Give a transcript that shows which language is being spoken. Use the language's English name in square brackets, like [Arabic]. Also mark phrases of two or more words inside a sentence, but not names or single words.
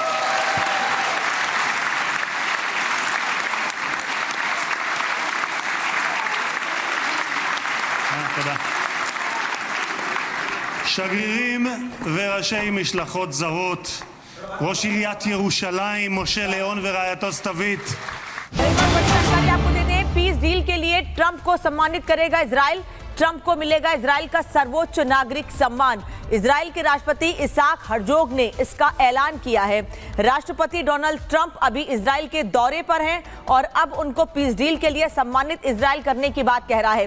[Hebrew] תודה. שגרירים וראשי משלחות זרות, ראש עיריית ירושלים, משה ליאון ורעייתו סתווית. [Hindi] आपको दे दें, [English] peace deal [Hindi] के लिए ट्रंप को सम्मानित करेगा इजराइल। ट्रंप को मिलेगा इजराइल का सर्वोच्च नागरिक सम्मान। इजराइल के राष्ट्रपति इसाक हर्जोग ने इसका ऐलान किया है। राष्ट्रपति डोनाल्ड ट्रंप अभी इजराइल के दौरे पर हैं और अब उनको [English] peace deal [Hindi] के लिए सम्मानित इजराइल करने की बात कह रहा है।